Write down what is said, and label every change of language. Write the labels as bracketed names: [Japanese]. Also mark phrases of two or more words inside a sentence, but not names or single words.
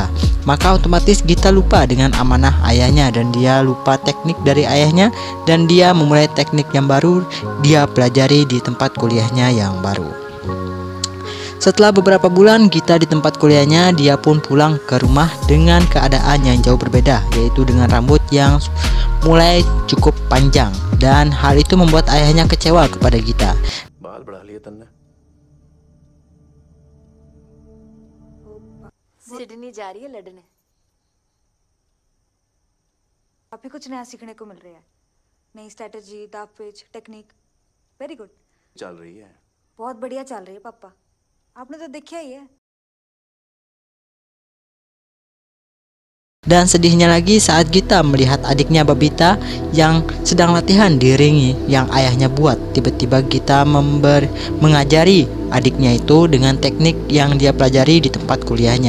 [Indonesian] Maka otomatis Gita lupa dengan amanah ayahnya dan dia lupa teknik dari ayahnya, dan dia memulai teknik yang baru dia pelajari di tempat kuliahnya yang baru. Setelah beberapa bulan Gita di tempat kuliahnya, dia pun pulang ke rumah dengan keadaan yang jauh berbeda, yaitu dengan rambut yang mulai cukup panjang, dan hal itu membuat ayahnya kecewa kepada Gita. [Hindi] सिडनी जा रही है लड़ने। अभी कुछ नया सीखने को मिल रहा है, नई स्ट्रेटजी, दाव पेच, टेक्निक। [English] very good [Hindi] चल रही है, बहुत बढ़िया चल रही है पापा, आपने तो देखा ही है। [Indonesian] Dan sedihnya lagi saat Gita melihat adiknya Babita yang sedang latihan di ring yang ayahnya buat. Tiba-tiba Gita mengajari adiknya itu dengan teknik yang dia pelajari di tempat kuliahnya.